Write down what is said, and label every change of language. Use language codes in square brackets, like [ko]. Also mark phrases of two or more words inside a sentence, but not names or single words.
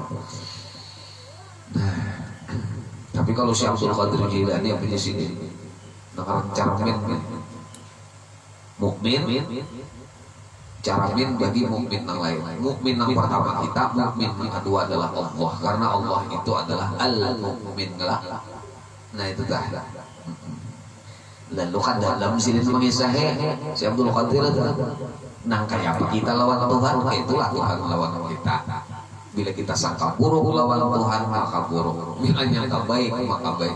[bjn] Nah tapi kalau si Abdul Qadir Jilani apa di sini nah cermin mukmin cermin bagi mukmin yang lain. Mukmin yang pertama kita, mukmin yang kedua adalah Allah, karena Allah itu adalah al-mukmin lah. Nah itu dah. Lalu kan dalam sini mengisahnya si Abdul Qadir itu nang kayak apa kita lawan Tuhan, itulah Tuhan lawan kita. Bila kita sangka buruk lawan Tuhan maka buruk, bila nyangka baik maka baik.